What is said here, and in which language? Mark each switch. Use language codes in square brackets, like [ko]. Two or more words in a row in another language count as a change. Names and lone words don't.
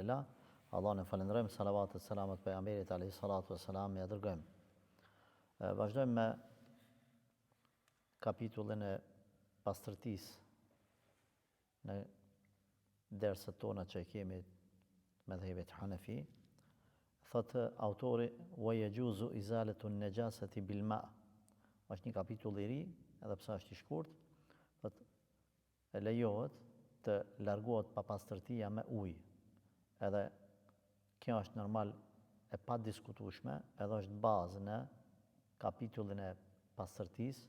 [sq] Alhamdulillah, Allah në falenderojmë, salavatet, selamat pejgamberit [ar] عليه الصلاة والسلام, [sq] ja dërgojmë. Vazhdojmë me kapitullin e pastërtisë në derset tona që kemi me dhejbet Hanefi. Thotë autori, [ar] ويجوز إزالة النجاسة بالماء'. [sq] Është një kapitull i ri, edhe pse është i shkurt, thotë e lejohet të largohet papastërtia me ujë. Edhe kjo është normal e pa diskutueshme, edhe është bazë në kapitullin e pastërtisë.